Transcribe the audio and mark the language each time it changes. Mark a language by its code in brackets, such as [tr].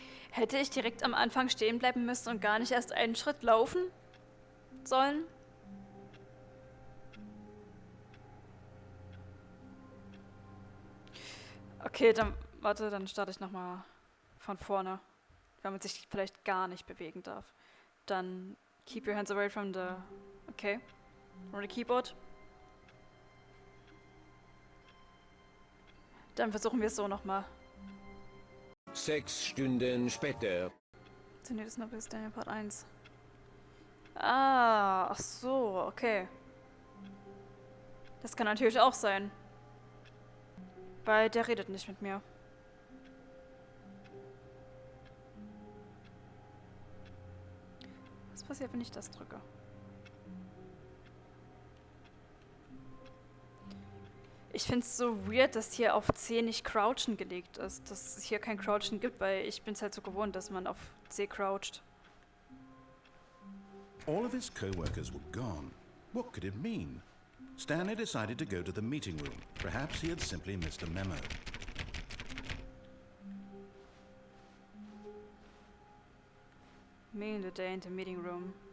[de] Hätte ich direkt am Anfang stehen bleiben müssen und gar nicht erst einen Schritt laufen sollen? Okay, dann warte, dann starte ich nochmal von vorne, weil man sich vielleicht gar nicht bewegen darf. [en] Dann keep your hands away from the, okay, from the keyboard. [de] Dann versuchen wir es so nochmal. 6 Stunden später. So, nee, das ist noch bis Daniel Part 1. Ah, ach so, okay. Das kann natürlich auch sein. Weil der redet nicht mit mir. Was passiert, wenn ich das drücke? Ich finde es so weird, dass hier auf C nicht Crouchen gelegt ist. Dass es hier kein Crouchen gibt, weil ich bin es halt so gewohnt, dass man auf C croucht. [en] All of his co-workers were gone. What could it mean? Stanley decided to go to the meeting room. Perhaps he had simply missed a memo. Me in the day in the meeting room.